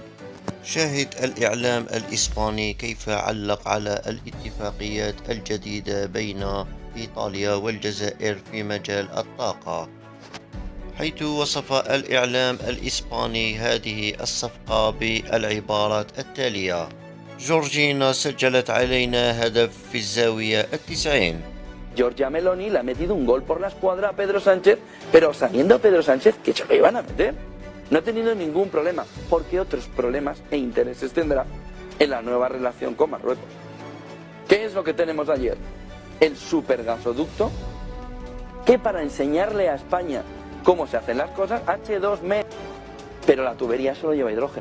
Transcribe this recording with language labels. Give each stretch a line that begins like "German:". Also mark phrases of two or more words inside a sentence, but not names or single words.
Arabic: شاهد الإعلام الإسباني كيف علق على الاتفاقيات الجديدة بين إيطاليا والجزائر في مجال الطاقة، حيث وصف الإعلام الإسباني هذه الصفقة بالعبارات التالية: جورجينا سجلت علينا هدف في الزاوية 90.
Spanish: Giorgia Meloni le ha metido un gol por la escuadra a Pedro Sánchez, pero sabiendo Pedro Sánchez que se lo iban a meter. No ha tenido ningún problema, porque otros problemas e intereses tendrá en la nueva relación con Marruecos. ¿Qué es lo que tenemos ayer? El supergasoducto, que para enseñarle a España cómo se hacen las cosas, H2 pero la tubería solo lleva hidrógeno.